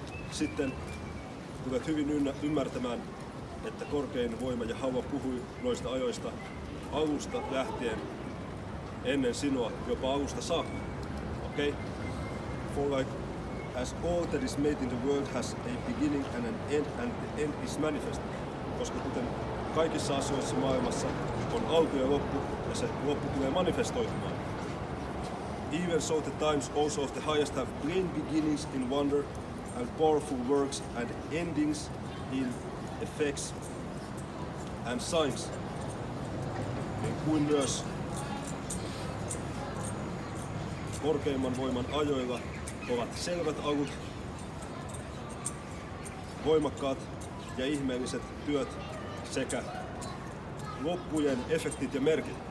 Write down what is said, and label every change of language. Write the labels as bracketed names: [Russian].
[Finnish] Sitten tulet hyvin ymmärtämään, että korkein voima ja Hava puhui noista ajoista alusta lähtien ennen sinua, jopa alusta saakka. [English] Okay? For like as all that is made in the world has a beginning and an end, and the end is manifest. [Finnish] Koska kuten kaikissa asioissa maailmassa on alku ja loppu, ja se loppu tulee manifestoitumaan. [English] Even so the times also of the highest have plain beginnings in wonder and powerful works and endings in effects and signs. [Finnish] Niin kuin myös korkeimman voiman ajoilla ovat selvät alut, voimakkaat ja ihmeelliset työt sekä loppujen efektit ja merkit.